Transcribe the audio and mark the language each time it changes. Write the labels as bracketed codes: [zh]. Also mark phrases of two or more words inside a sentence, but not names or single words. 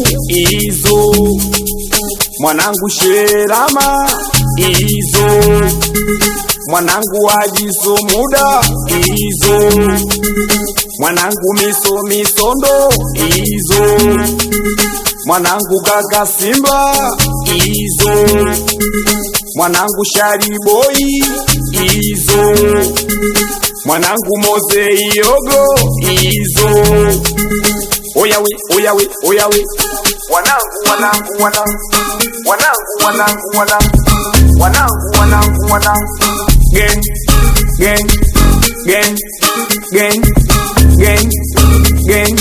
[sw] izo, mwanangu sherama izo, mwanangu wajiso muda izo, mwanangu miso misondo izo, mwanangu kaka simba izo, mwanangu shari boy izo, mwanangu moze yogo izo. Oyawe oyawe oyawe, wanangu wanangu wanangu, wanangu wanangu wanangu, wanangu wanangu wanangu. [en] Gang gang gang gang gang gang.